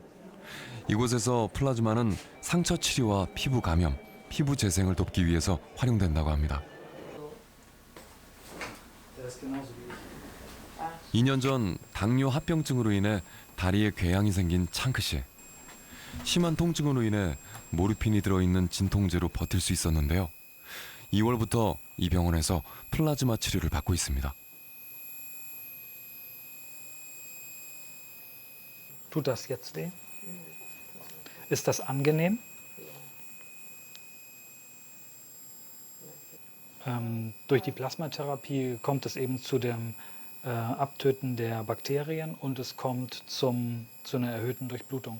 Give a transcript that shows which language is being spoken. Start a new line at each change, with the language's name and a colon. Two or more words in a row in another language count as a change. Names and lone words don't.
Korean: 이곳에서 플라즈마는 상처 치료와 피부 감염, 피부 재생을 돕기 위해서 활용된다고 합니다.
German: Der ist genauso wie ich.
Korean: 2년 전 당뇨 합병증으로 인해 다리에 궤양이 생긴 창크 씨. 심한 통증으로 인해 모르핀이 들어있는 진통제로 버틸 수 있었는데요. 2월부터 이 병원에서 플라즈마 치료를 받고 있습니다.
German: Tut das jetzt weh? Ist das angenehm? Durch die Plasmatherapie kommt es eben zu dem Abtöten der Bakterien und es kommt zu einer erhöhten Durchblutung.